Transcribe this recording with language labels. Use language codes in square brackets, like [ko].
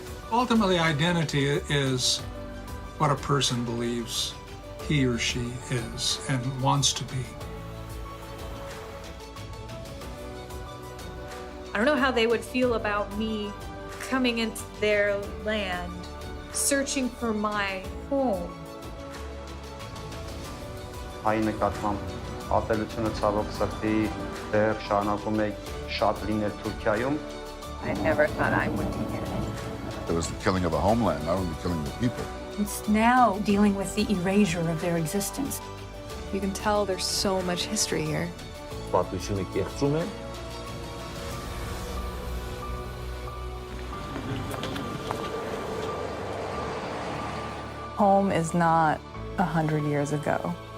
[en] Ultimately, identity is what a person believes he or she is and wants to be. I don't know how they would feel about me coming into their land, searching for my home. [hy] Հայ նկատմամբ ատելությունը ցավոք սրտի դեռ շարունակում է շատ լինել Թուրքիայում. [en] I never thought I would be here. There was the killing of the homeland, not only the killing of the people. It's now dealing with the erasure of their existence. You can tell there's so much history here. [hy] Պատմությունը կեղծում է. [en] Home is not 100 years ago.